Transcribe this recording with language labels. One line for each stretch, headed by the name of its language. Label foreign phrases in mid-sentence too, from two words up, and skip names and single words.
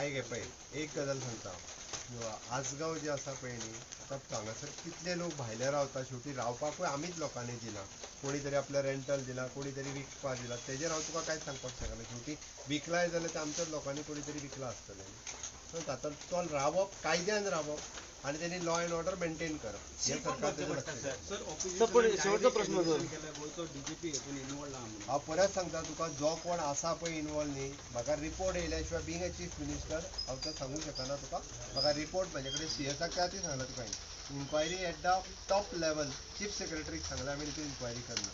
Konkani: आयक हे पळय, एक गजाल सांगता, आसगांव जे आसा पळय न्ही, आतां हांगासर कितले लोक भायले रावता, शेवटी रावपाकूय आमीच लोकांनी दिला. कोणी तरी आपलं रेंटल दिला, कोणी तरी विकपाक दिला, तेजेर हांव तुका कांयच सांगपाक शकना. शेवटी विकलाय जाल्यार ते आमच्याच लोकांनी कोणी तरी विकला आसतलें. सो तातूंत रावप, कायद्यान रावप आणि त्यांनी
English: law and order
Konkani: मेंटेन करप
Marathi: हे सरकारचं लक्ष आहे. शेवटचा प्रश्न सर.
Konkani: गोंयचो डीजीपी हेतून इन्वॉल्व आहा म्हणून. हांव परत सांगता तुका, जो कोण आसा पळय इन्वॉल्व न्ही, म्हाका रिपोर्ट येयल्या शिवाय
English: being a Chief Minister
Konkani: हांव तें सांगूंक शकना तुका. म्हाका रिपोर्ट म्हाजे कडेन सीएसाक त्या खातीर सांगला तुका
English: inquiry at the top level Chief Secretaryk
Konkani: सांगला आमी ती इन्क्वायरी करना.